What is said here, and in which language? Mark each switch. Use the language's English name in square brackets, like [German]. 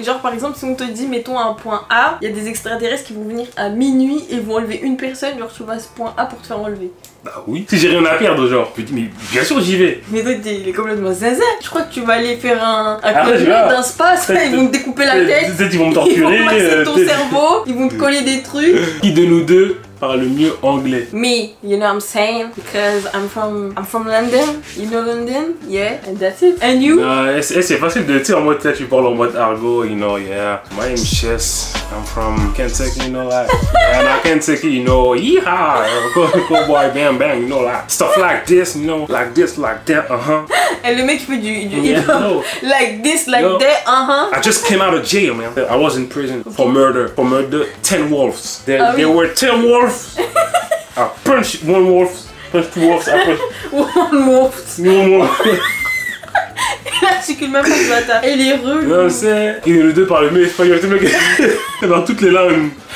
[French] Genre par exemple si on te dit mettons à un point A, il y a des extraterrestres qui vont venir à minuit et vont enlever une personne, genre tu vas à ce point A pour te faire enlever. Bah oui. Si j'ai rien à perdre genre, je me dis mais bien sûr j'y vais. Mais toi il est complètement zinzin. Je crois que tu vas aller faire un d'un spa, ils vont te découper la tête. Peut-être ils vont me torturer. Ils vont masser ton cerveau, ils vont te coller des trucs. Qui de nous deux parle mieux anglais? [English] Me, you know what I'm saying? Because I'm from London. You know London? Yeah, and that's it. And you? [French] C'est facile de dire en mode tu parles en mode argot, [English] you know, yeah. My name is Chess. I'm from Kentucky, you know that. And I Kentucky, you know, yeehaw, go boy, bam bam, you know like stuff like this, you know, like this, like that, [French] Et le mec fait du [English] yeah, no. like this, like that, I just came out of jail, man. I was in prison for murder. 10 wolves. There were 10 wolves. I punched one wolf, punched two wolves, I punched one wolf. [French] Il articule même pas le bâtard. Il est relou. Non, c'est. Il les deux parlent mieux espagnol, dans toutes les langues.